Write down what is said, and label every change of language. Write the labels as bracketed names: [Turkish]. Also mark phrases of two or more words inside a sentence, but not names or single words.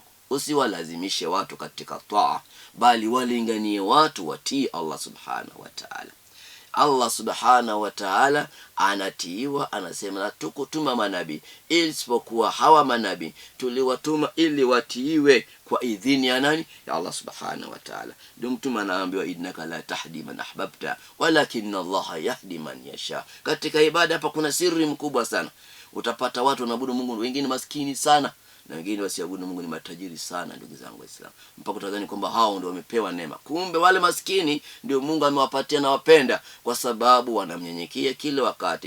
[Swahili] Usiwalazimishe watu katika taa, bali walinganie watu watii [Arabic] الله سبحانه وتعالى. الله سبحانه وتعالى [Swahili] anatiiwa, anasema na tukutuma manabii isipokuwa hawa manabii tuliwatuma ili watiiwe kwa idhini ya nani? [Arabic] يا الله سبحانه وتعالى. [Swahili] Ndio mtume anaambiwa [Arabic] إنك لا تهدي من أحببت ولكن الله يهدي من يشاء. [Swahili] Katika ibada hapa kuna siri mkubwa sana. Utapata watu wanaabudu Mungu wengine maskini sana na wengine wasiabudu Mungu ni matajiri sana, ndugu zangu Waislamu, mpaka utadhani kwamba hao ndio wamepewa neema. Kumbe wale maskini ndio Mungu amewapatia na wapenda, kwa sababu wanamnyenyekea kila wakati.